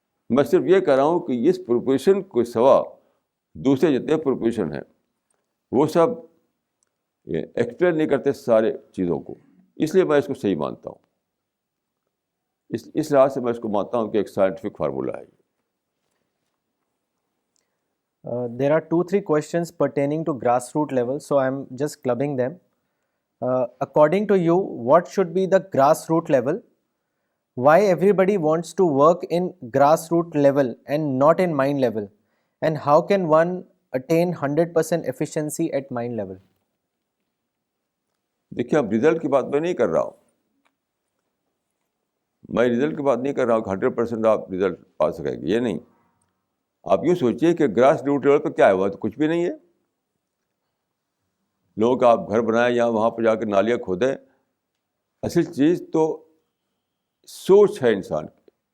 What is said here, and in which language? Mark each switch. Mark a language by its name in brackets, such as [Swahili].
[Urdu] میں صرف یہ کہہ رہا ہوں کہ اس پروپوزیشن کے سوا دوسرے جتنے پروپوزیشن ہیں وہ سب ایکسپلین نہیں کرتے سارے چیزوں کو. اس لیے میں اس کو صحیح مانتا ہوں. اس لحاظ سے میں اس کو مانتا ہوں کہ ایک سائنٹیفک فارمولہ ہے. [English] There are 2-3 questions pertaining to grassroots level, so I'm just clubbing them. According to you, what should be the grassroots level? Why everybody wants to work in grassroots level and not in mind level? And how can one attain 100% efficiency at mind level? [Urdu] دیکھیے اب result کی بات میں نہیں کر رہا ہوں. میں رزلٹ کی بات نہیں کر رہا ہوں کہ 100% آپ رزلٹ پا سکیں گے، یہ نہیں. آپ یوں سوچیے کہ گراس روٹ لیول پہ کیا ہے، وہ تو کچھ بھی نہیں ہے. لوگوں کا آپ گھر بنائیں یا وہاں پہ جا کے نالیاں کھودیں. اصل چیز تو سوچ ہے انسان کی.